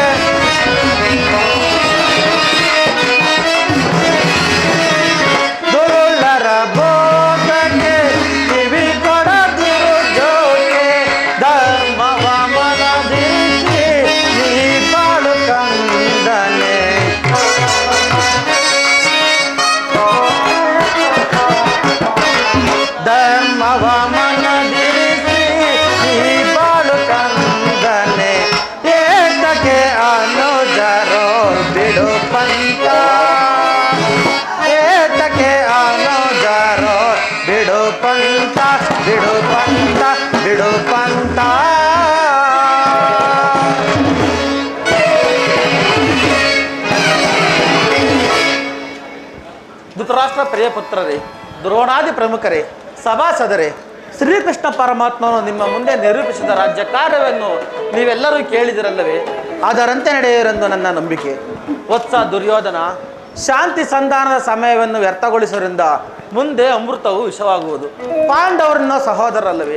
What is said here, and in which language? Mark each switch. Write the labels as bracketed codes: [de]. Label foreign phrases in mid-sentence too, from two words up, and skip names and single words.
[kn] ದುರುಳರ ಬೋಧಕ್ಕೆ ಕಿವಿ ಕೊಡದಿರು ಜೋಕೆ, ಧರ್ಮವ ಮನದಿರಿಸಿ ನೀ ಬಾಳು ಕಂದನೆ, ಧರ್ಮವ ಮನದಿರಿಸಿ ನೀ ಬಾಳು ಕಂದನೆ, ಏತಕ್ಕೆ ಅನುಜರೋ ಬಿಡು ಪಂತ, ಏತಕ್ಕೆ ಅನುಜರೋ ಬಿಡು ಪಂತ, ಬಿಡು ಪಂತ, ಬಿಡು ಪಂತ. ಧೃತರಾಷ್ಟ್ರ ಪ್ರಿಯ ಪುತ್ರರೇ, ದ್ರೋಣಾದಿ ಪ್ರಮುಖರೇ, ಸಭಾಸದರೇ, ಶ್ರೀಕೃಷ್ಣ ಪರಮಾತ್ಮನು ನಿಮ್ಮ ಮುಂದೆ ನಿರೂಪಿಸಿದ ರಾಜ್ಯ ಕಾರ್ಯವನ್ನು ನೀವೆಲ್ಲರೂ ಕೇಳಿದಿರಲ್ಲವೇ? ಅದರಂತೆ ನಡೆಯುವರೆಂದು ನನ್ನ ನಂಬಿಕೆ. ವತ್ಸ ದುರ್ಯೋಧನ, ಶಾಂತಿ ಸಂಧಾನದ ಸಮಯವನ್ನು ವ್ಯರ್ಥಗೊಳಿಸುವುದರಿಂದ ಮುಂದೆ ಅಮೃತವು ವಿಷವಾಗುವುದು. ಪಾಂಡವರನ್ನ ಸಹೋದರಲ್ಲವೇ?